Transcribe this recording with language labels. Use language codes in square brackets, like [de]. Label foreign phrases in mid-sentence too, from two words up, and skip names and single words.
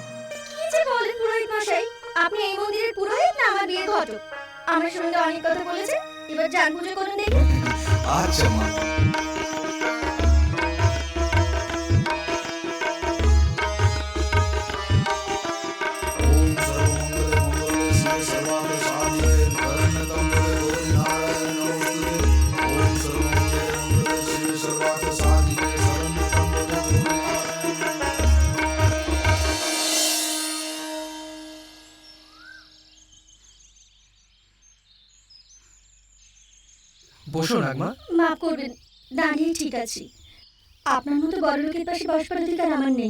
[bn] কি যে বলেন পুরোহিত মশাই, আপনি এই মন্দিরের পুরোহিত না আমার বিয়ের ঘটক? আমার সঙ্গে অনেক কথা বলেছে, এবার যান পুজো করুন দেখি। আচ্ছা মা। [sa] ওম সর্বমঙ্গলে মঙ্গলে শিবে সর্বার্থ সাধিকে শরণ্যত্রম্বকে গৌরী নারায়ণী নমস্তুতে। ওম সর্বমঙ্গলে মঙ্গলে শিবে সর্বার্থ সাধিকে শরণ্যত্রম্বকে গৌরী নারায়ণী। [bn] বসো নাগমা। মাফ করবেন, দাঁড়িয়ে ঠিক আছি। আপনার মতো বড় লোকের পাশে বসবার অধিকার আমার নেই।